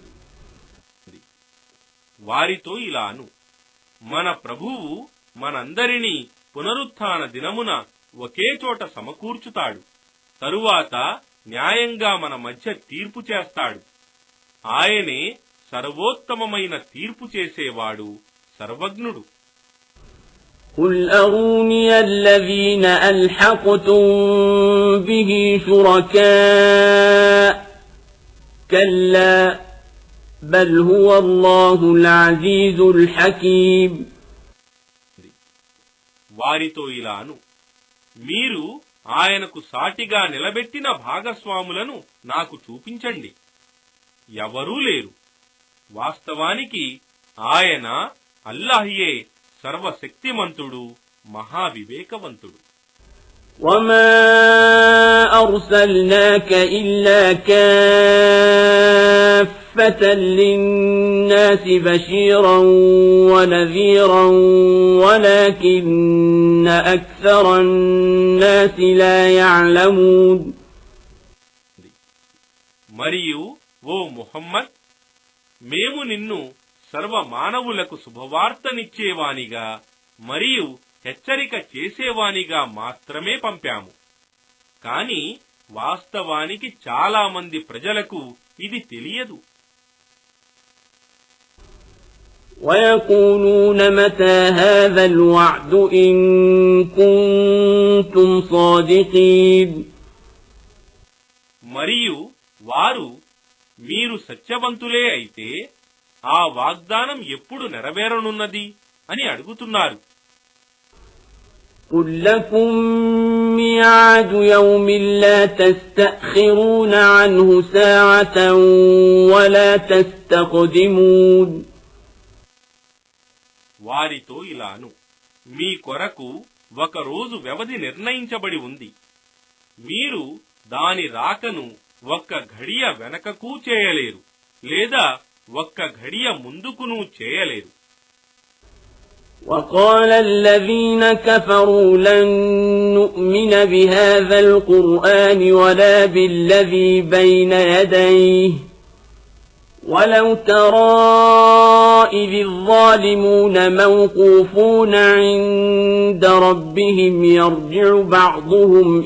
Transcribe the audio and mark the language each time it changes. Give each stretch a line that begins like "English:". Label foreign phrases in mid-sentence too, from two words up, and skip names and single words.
Telugu: వారితో ఇలాను, మన ప్రభువు మనందరినీ పునరుత్థాన దినమున ఒకే చోట సమకూర్చుతాడు. తరువాత న్యాయంగా మన మధ్య తీర్పు చేస్తాడు. ఆయనే సర్వోత్తమమైన తీర్పు చేసేవాడు, సర్వజ్ఞుడు.
Arabic: قل أروني الذين ألحقتم به شركاء كلا بل هو الله العزيز الحكيم.
Telugu: వారితో ఇలాను, మీరు ఆయనకు సాటిగా నిలబెట్టిన భాగస్వాములను నాకు చూపించండి. ఎవరూ లేరు. వాస్తవానికి ఆయన అల్లాహ్యే సర్వశక్తిమంతుడు, మహావివేకవంతుడు.
Arabic: وما أرسلناك إلا كافة للناس بشيرا ونذيرا ولكن أكثر الناس لا يعلمون.
Telugu: మరియు ఓ ముహమ్మద్, మేము నిన్ను సర్వ మానవులకు శుభవార్తనిచ్చేవానిగా మరియు హెచ్చరిక చేసేవానిగా మాత్రమే పంపాము. కాని వాస్తవానికి చాలా మంది ప్రజలకు ఇది తెలియదు.
Arabic: ويقولون متى هذا الوعد إن كنتم صادقين.
Telugu: మరియు వారు, మీరు సత్యవంతులే అయితే ఆ వాగ్దానం ఎప్పుడు నెరవేరనున్నది అని అడుగుతున్నారు.
Arabic: قل لكم ميعاد يوم لا تستأخرون عنه ساعة ولا تستقدمون.
Telugu: వారితో ఇలాను, మీ కొరకు ఒక రోజు వ్యవధి నిర్ణయించబడి ఉంది. మీరు దాని రాకను ఒక్క ఘడియ వెనకకు చేయలేరు, లేదా ఒక్క ఘడియ ముందుకును చేయలేరు.
Arabic: وقال الذين كفروا لن نؤمن بهذا القرآن ولا بالذي بين يديه ولو ترى إذ الظالمون موقوفون عند ربهم يرجع بعضهم